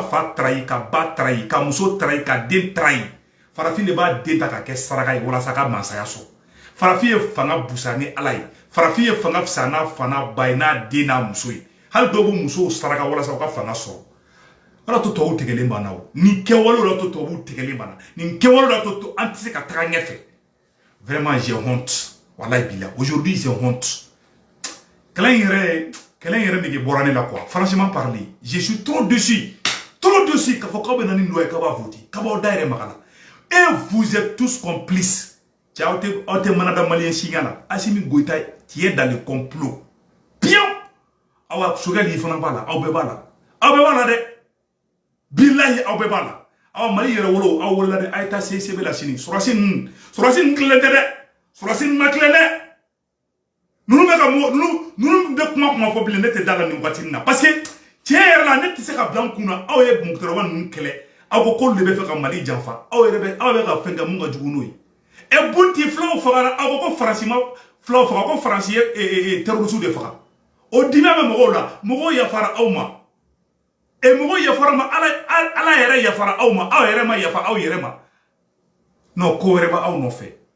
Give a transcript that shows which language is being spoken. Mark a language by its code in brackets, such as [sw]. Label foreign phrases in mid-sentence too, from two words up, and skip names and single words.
[bm] fa trahi ka ba trahi ka muso trahi ka den trahi farafin de b'a den ta ka kɛ saraka ye walasa ka mansaya sɔrɔ farafin ye fanga busa ni ala ye farafin ye fanga fisa n'a fa n'a ba ye n'a den n'a muso ye hali dɔw bɛ musow saraka walasa u ka fanga sɔrɔ ala to tubabu tigɛlen banna o nin kɛwalew la to tubabu tigɛlen banna nin kɛwalew la to an tɛ se ka taga [fr] ɲɛfɛ vraiment j'ai honte [ar] wallahi billah [fr] aujourd'hui j'ai honte [bm] kɛlɛ yɛrɛ nege bɔra ne la [fr] quoi franchement parler je suis trop dessus [bm] k'a fɔ k'aw bɛ na ni loi ye k'a b'a voter k'a b'aw da yɛrɛ maga la [fr] et vous êtes tous complices [bm] cɛ aw tɛ mana da maliyɛn siɲɛ la Assimi Goïta [fr] qui est dans le complot pion [bm] aw Sogɛli fana b'a la aw bɛɛ b'a la dɛ billahi aw bɛɛ b'a la aw mali yɛrɛ wolo aw wolola dɛ a ye taa CCB la sini surasi ninnu tilen tɛ dɛ surasi ninnu ma tilen dɛ ninnu bɛ kuma fɔ bilen ne tɛ da la nin waati nin na [fr] parce que [bm] tiɲɛ yɛrɛ la ne tɛ se ka bila n kun na aw ye mɔgɔkɔrɔba ninnu kɛlɛ aw ko k'olu de bɛ fɛ ka Mali janfa aw yɛrɛ bɛ ka fɛn kɛ mun ka jugu n'o ye et bunti fulaw fagara aw ko Faransi ma fulaw faga ko Faransi ye terroriste de faga o dimi bɛ mɔgɔw la mɔgɔw yafara aw ma et mɔgɔw yafara ma ala yɛrɛ yafara aw ma aw yɛrɛ ma yafa aw yɛrɛ ma non ko wɛrɛ ba aw nɔfɛ